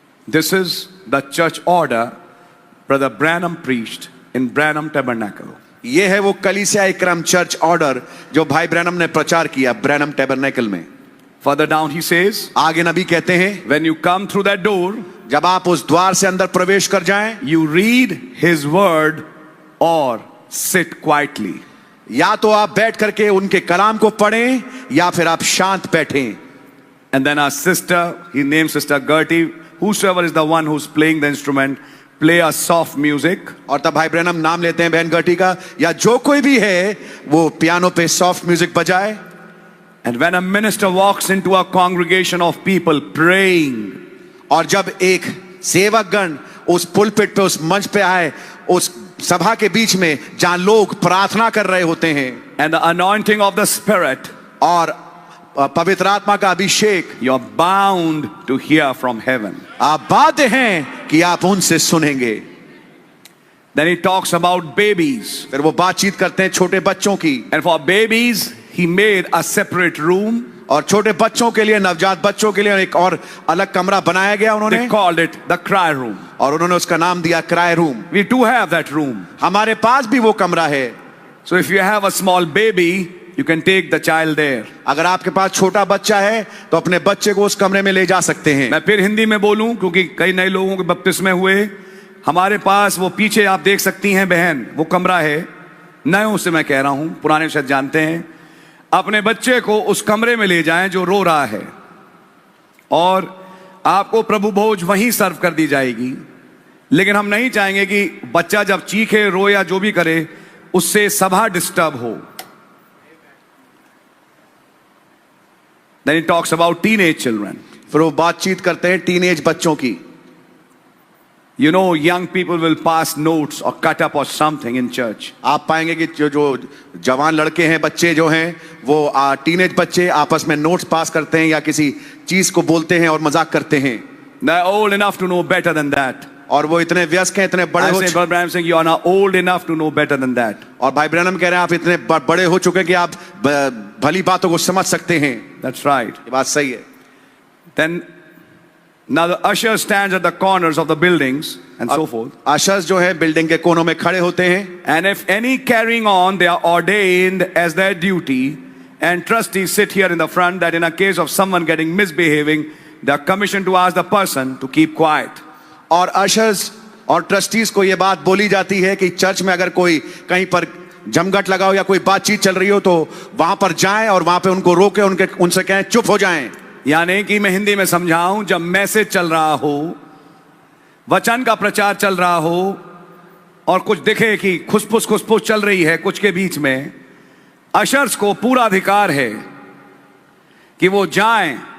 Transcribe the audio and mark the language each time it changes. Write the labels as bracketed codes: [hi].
[en] This is the church order Brother Branham preached in Branham Tabernacle. [hi] ये है वो कलीसिया क्रम चर्च ऑर्डर जो भाई ब्रैनम ने प्रचार किया ब्रैनम टैबरनेकल में। [en] Further down he says, [hi] आगे नबी कहते हैं, [en] when you come through that door, [hi] जब आप उस द्वार से अंदर प्रवेश कर जाएं, [en] you read his word or sit quietly. [hi] या तो आप बैठ करके उनके कलाम को पढ़ें, या फिर आप शांत बैठें। [en] And then our sister, he named Sister Gertie, whosoever is the one who's playing the instrument, play a soft music. [hi] और तब भाई ब्रैनम नाम लेते हैं बहन गर्टी का, या जो कोई भी है वो पियानो पे सॉफ्ट म्यूजिक बजाए। [en] And when a minister walks into a congregation of people praying, [hi] और जब एक सेवक गण उस पुलपिट पे, उस मंच पे आए, उस सभा के बीच में जहां लोग प्रार्थना कर रहे होते हैं, [en] and the anointing of the Spirit, [hi] और पवित्र आत्मा का अभिषेक, [en] you're bound to hear from heaven. [hi] आप बाध्य हैं कि आप उनसे सुनेंगे। [en] Then he talks about babies. [hi] फिर वो बातचीत करते हैं छोटे बच्चों की, [en] And for babies, he made a separate room. [hi] और छोटे बच्चों के लिए, नवजात बच्चों के लिए एक और अलग कमरा बनाया गया उन्होंने, [en] They called it the cry room. [hi] और उन्होंने उसका नाम दिया cry room. [en] We too have that room. [hi] हमारे पास भी वो कमरा है। [en] So if you have a small baby, you can take the child there. [hi] अगर आपके पास छोटा बच्चा है तो अपने बच्चे को उस कमरे में ले जा सकते हैं। मैं फिर हिंदी में बोलूं क्योंकि कई नए लोगों के बपतिस्मे हुए। हमारे पास वो पीछे आप देख सकती हैं बहन, वो कमरा है। नयों से मैं कह रहा हूं, पुराने शायद जानते हैं। अपने बच्चे को उस कमरे में ले जाएं जो रो रहा है, और आपको प्रभु भोज वहीं सर्व कर दी जाएगी। लेकिन हम नहीं चाहेंगे कि बच्चा जब चीखे, रो या जो भी करे, उससे सभा डिस्टर्ब हो। [en] Then he talks about teenage children. [hi] फिर वो बातचीत करते हैं टीनेज बच्चों की। [en] You know, young people will pass notes or cut up or something in church. [hi] आप पाएंगे कि जो जवान लड़के हैं, बच्चे जो हैं, वो टीनेज बच्चे आपस में नोट्स पास करते हैं या किसी चीज को बोलते हैं और मजाक करते हैं। [en] They're old enough to know better than that. [hi] और वो इतने वयस्क हैं, इतने बड़े [en] I [hi] हो [en] say, Brother Branham saying, you are now old enough to know better than that. [hi] और भाई ब्रैनम कह रहे हैं आप इतने बड़े हो चुके हैं कि आप भली बातों को समझ सकते हैं। [en] That's right. [hi] ये बात सही है। [en] Then, now the usher stands at the corners of the buildings and so forth. [hi] आशर्स जो है बिल्डिंग के कोनों में खड़े होते हैं, [en] And if any carrying on, they are ordained as their duty. And trustees sit here in the front that in a case of someone getting misbehaving, they are commissioned to ask the person to keep quiet. [hi] और ushers और trustees को यह बात बोली जाती है कि church में अगर कोई कहीं पर जमघट लगा हो या कोई बातचीत चल रही हो तो वहां पर जाएं और वहां पे उनको रोके, उनसे कहें चुप हो जाएं। यानी कि मैं हिंदी में समझाऊं, जब मैसेज चल रहा हो, वचन का प्रचार चल रहा हो और कुछ दिखे कि खुसपुस चल रही है कुछ के बीच में, अशर्स को पूरा अधिकार है कि वो जाएं।